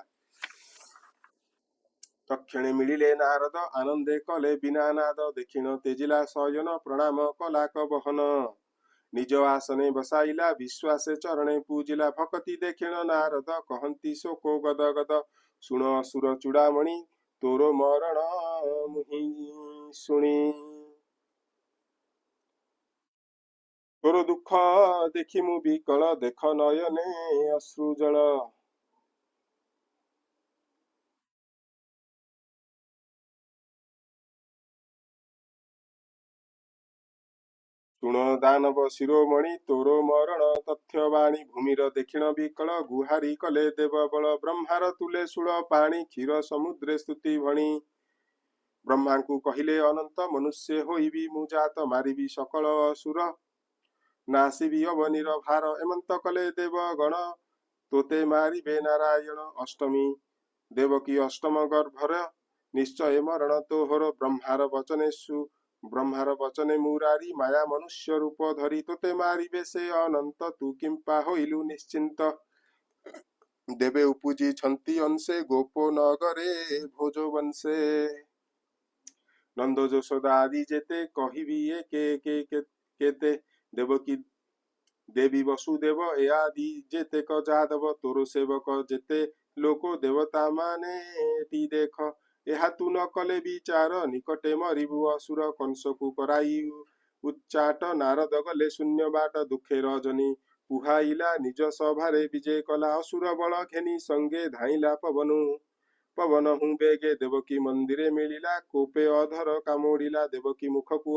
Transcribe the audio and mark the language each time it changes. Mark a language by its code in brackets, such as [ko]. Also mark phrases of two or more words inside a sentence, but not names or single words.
[or] ତକ୍ଷଣେ ମିଳିଲେ ନାରଦ ଆନନ୍ଦେ କଲେ ବିନା ନାଦ ଦେଖିଣ ତେଜିଲା ଶୟନ ପ୍ରଣାମ କଲା କବହନ ନିଜ ଆସନେ ବସାଇଲା ବିଶ୍ୱାସେ ଚରଣେ ପୂଜିଲା ଭକ୍ତି ଦେଖିଣ ନାରଦ କହନ୍ତି ଶୋକ ଗଦ ଗଦ ଶୁଣ ଅସୁର ଚୂଡ଼ାମଣି ତୋର ମରଣ ମୁହିଁ ଶୁଣି ତୋର ଦୁଃଖ ଦେଖି ମୁଁ ବିକଳ ଦେଖ ନୟନେ ଅଶ୍ରୁଜଳ ଶୁଣ ଦାନବ ଶିରୋମଣି ତୋର ମରଣ ତଥ୍ୟବାଣୀ ଭୂମିର ଦେଖିଣ ବିକଳ ଗୁହାରି କଲେ ଦେବ ବଳ ବ୍ରହ୍ମାର ତୁଲେ ଶୂଳ ପାଣି କ୍ଷୀର ସମୁଦ୍ରେ ସ୍ତୁତି ଭଣି ବ୍ରହ୍ମା କୁ କହିଲେ ଅନନ୍ତ ମନୁଷ୍ୟ ହୋଇବି ମୁଁ ଜାତ ମାରିବି ସକଳ ଅସୁର ନାଶିବି ଅବନୀର ଭାର ଏମନ୍ତ କଲେ ଦେବ ଗଣ ତୋତେ ମାରିବେ ନାରାୟଣ ଅଷ୍ଟମୀ ଦେବକୀ ଅଷ୍ଟମ ଗର୍ଭର ନିଶ୍ଚୟ ମରଣ ତୋହର ବ୍ରହ୍ମାର ବଚନେ ମୁରାରି ମାୟା ମନୁଷ୍ୟ ରୂପ ଧରି ତୋତେ ମାରିବେ ସେ ଅନନ୍ତ ତୁ କିମ୍ପା ହୋଇଲୁ ନିଶ୍ଚିନ୍ତ ଦେବେ ଉପୁଜି ଛନ୍ତି ଅଂଶେ ଗୋପ ନଗରେ ଭୋଜ ବଂଶେ ନନ୍ଦ ଯଶୋଦା ଆଦି ଯେତେ କହିବି କେତେ ଦେବକୀ ଦେବୀ ବସୁଦେବ ଏ ଆଦି ଯେତେ କ ଯାଦବ ତୋର ସେବକ ଯେତେ ଲୋକ ଦେବତା ମାନେ ଟି ଦେଖ ଏହା ତୁ ନ କଲେ ବିଚାର ନିକଟେ ମରିବୁ ଅସୁର କଂସକୁ କରାଇ ଉଚ୍ଚାଟ ନାରଦ ଗଲେ ଶୂନ୍ୟ ବାଟ ଦୁଃଖେ ରଜନୀ ପୁହାଇଲା ନିଜ ସଭାରେ ବିଜେ କଲା ଅସୁର ବଳ ଘେନି ସଙ୍ଗେ ଧାଇଲା ପବନ ହୁଁ ବେगे ଦେବକୀ ମନ୍ଦିରେ ମିଳିଲା କୋପେ ଅଧର କାମୁଡ଼ିଲା ଦେବକୀ ମୁଖକୁ